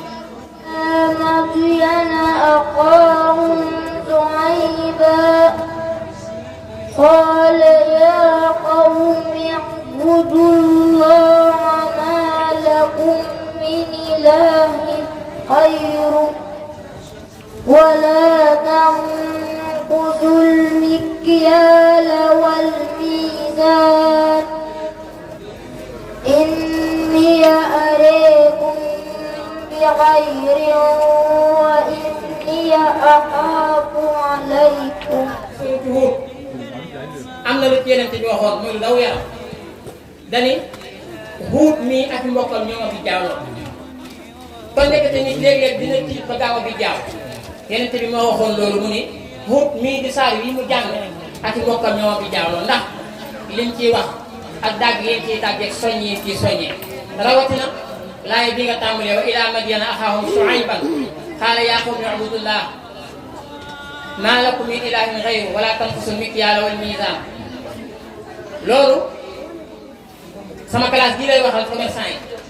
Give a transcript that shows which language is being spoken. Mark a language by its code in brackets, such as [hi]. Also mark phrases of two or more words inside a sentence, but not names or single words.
[ar] مدين أخاهم شعيبا قال يا قوم اعبدوا الله ما لكم من إله غيره ولا تنقصوا المكيال والميزان إني أريكم بخير وإني أخاف عليكم. [wo] am na lu yeneen bi waxoon muy lu daw yaram dani Huud mii ak mbokkam ñoo ma fi jaawloo kon nekkate nit léeg-léeg dina tiit ba gaaw a fi jaaw yeneen bi moo waxoon loolu mu ni Huud mii di saar yi mu jàng ak mbokkam ñoo ma fi jaawloo ndax liñ ciy wax ak dàgg yéen ciy dàggeeg soññee ciy soññee rawatina laay bi nga tàmbalee [ar] وإلى مدين أخاهم شعيبا قال يا قوم اعبدوا الله ما لكم من إله غيره ولا تنقصوا المكيال والميزان [wo] loolu sama classe bii lay waxal commerçant yi